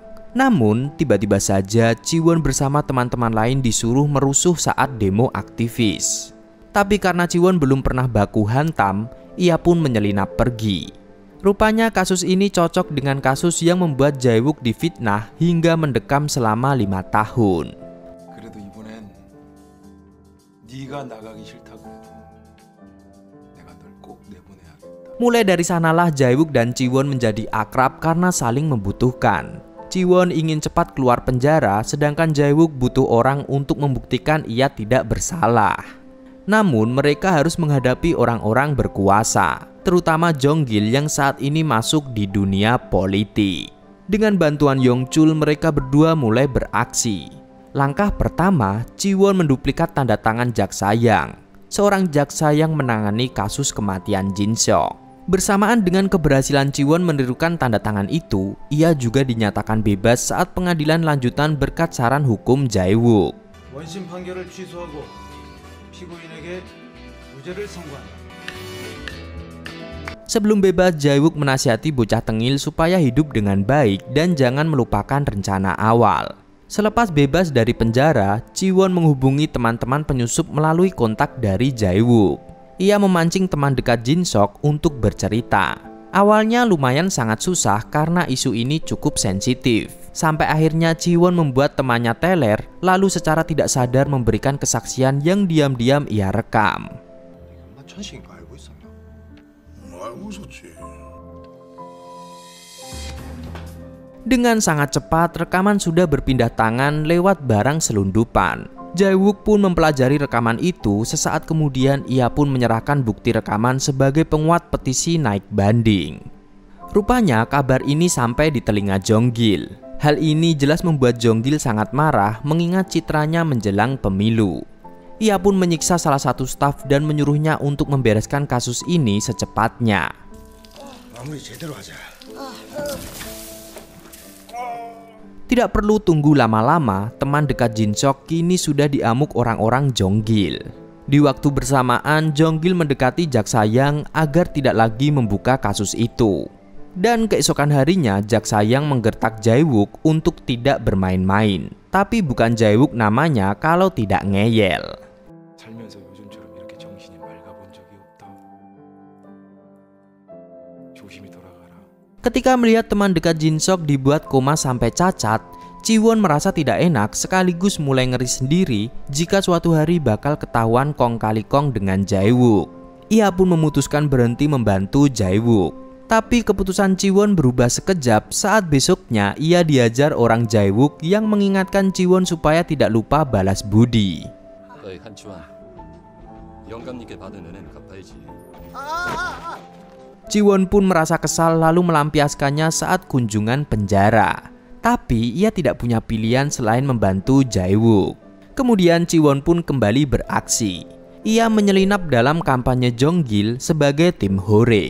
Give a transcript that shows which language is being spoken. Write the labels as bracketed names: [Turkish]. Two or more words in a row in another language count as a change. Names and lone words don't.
[Indonesian] Namun tiba-tiba saja Ji-won bersama teman-teman lain disuruh merusuh saat demo aktivis. Tapi karena Ji-won belum pernah baku hantam, ia pun menyelinap pergi. Rupanya kasus ini cocok dengan kasus yang membuat Jae-wook difitnah hingga mendekam selama 5 tahun. [Korean] 그래도 이번엔 네가 나가기 싫다고 해도 내가 널 꼭 내보내야겠다. [Indonesian] Mulai dari sanalah Jae-wook dan Ji-won menjadi akrab karena saling membutuhkan. Ji-won ingin cepat keluar penjara, sedangkan Jae-wook butuh orang untuk membuktikan ia tidak bersalah. Namun mereka harus menghadapi orang-orang berkuasa, terutama Jong-gil yang saat ini masuk di dunia politik. Dengan bantuan Yong-chul, mereka berdua mulai beraksi. Langkah pertama, Ji-won menduplikat tanda tangan jaksa Yang, seorang jaksa yang menangani kasus kematian Jin-seok. Bersamaan dengan keberhasilan Ji-won menirukan tanda tangan itu, ia juga dinyatakan bebas saat pengadilan lanjutan berkat saran hukum Jae-wook. [Korean] 원심 판결을 취소하고 피고인에게 무죄를 선고한다. [Indonesian] Sebelum bebas, Jae-wook menasihati bocah tengil supaya hidup dengan baik dan jangan melupakan rencana awal. Selepas bebas dari penjara, Ji-won menghubungi teman-teman penyusup melalui kontak dari Jae-wook. Ia memancing teman dekat Jin-seok untuk bercerita. Awalnya lumayan sangat susah karena isu ini cukup sensitif. Sampai akhirnya Ji-won membuat temannya teler, lalu secara tidak sadar memberikan kesaksian yang diam-diam ia rekam. [Korean] 나 천식인 거 알고 있었나? 알고 있었지. [Indonesian] Dengan sangat cepat, rekaman sudah berpindah tangan lewat barang selundupan. Jae-wook pun mempelajari rekaman itu. Sesaat kemudian ia pun menyerahkan bukti rekaman sebagai penguat petisi naik banding. Rupanya kabar ini sampai di telinga Jong-gil. Hal ini jelas membuat Jong-gil sangat marah mengingat citranya menjelang pemilu. Ia pun menyiksa salah satu staf dan menyuruhnya untuk membereskan kasus ini secepatnya. [Korean] 마무리 제대로 하자. [Indonesian] Tidak perlu tunggu lama-lama, teman dekat Jin-seok kini sudah diamuk orang-orang Jong-gil. Di waktu bersamaan, Jonggil mendekati jaksa Yang agar tidak lagi membuka kasus itu. Dan keesokan harinya, jaksa Yang menggertak Jae-wook untuk tidak bermain-main. Tapi bukan Jae-wook namanya kalau tidak ngeyel. [Korean] 살면서 요즘처럼 이렇게 정신이 맑아본 적이 없다. 조심히 돌아가라. [Indonesian] Ketika melihat teman dekat Jin-sok dibuat koma sampai cacat, Ji-won merasa tidak enak sekaligus mulai ngeri sendiri jika suatu hari bakal ketahuan kong kali kong dengan Jae-wook. Ia pun memutuskan berhenti membantu Jae-wook. Tapi keputusan Ji-won berubah sekejap saat besoknya ia diajar orang Jae-wook yang mengingatkan Ji-won supaya tidak lupa balas budi. [Korean] 너희 한치환, 영감님께 받은 은혜는 갚아야지. [Indonesian] Ji-won pun merasa kesal lalu melampiaskannya saat kunjungan penjara. Tapi ia tidak punya pilihan selain membantu Jae-wook. Kemudian Ji-won pun kembali beraksi. Ia menyelinap dalam kampanye Jonggil sebagai tim hore.